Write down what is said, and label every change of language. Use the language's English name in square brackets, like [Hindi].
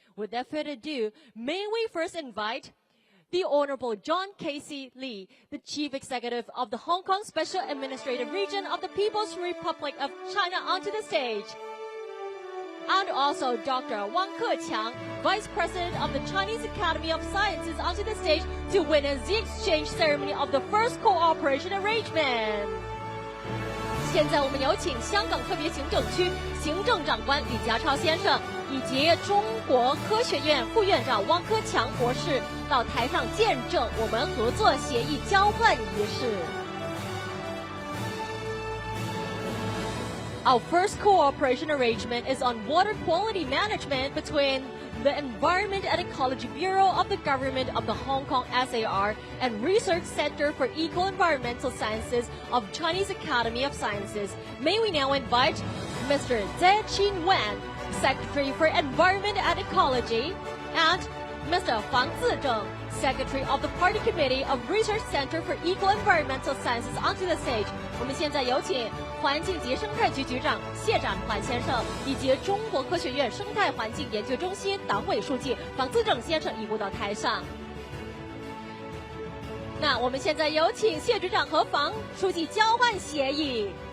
[English] Without further ado, may we first invite the Honorable John Casey Lee, the Chief Executive of the Hong Kong Special Administrative Region of the People's Republic of China, onto the stage. And also Dr. Wang Keqiang, Vice President of the Chinese Academy of Sciences, onto the stage to witness the exchange ceremony of the first cooperation arrangement. [Chinese] 现在我们有请香港特别行政区行政长官李家超先生以及中国科学院副院长汪科强博士到台上见证我们合作协议交换仪式。 [English] Our first cooperation arrangement is on water quality management between the Environment and Ecology Bureau of the Government of the Hong Kong SAR and Research Center for Eco-Environmental Sciences of Chinese Academy of Sciences. May we now invite Mr. Zhe Qin Wan, Secretary for Environment and Ecology, and Mr. Fang Zizheng, Secretary of the Party Committee of Research Center for Eco-Environmental Sciences, onto the stage. [Chinese] 我们现在有请环境及生态局局长谢展环先生以及中国科学院生态环境研究中心党委书记房自正先生移步到台上。那我们现在有请谢局长和房书记交换协议。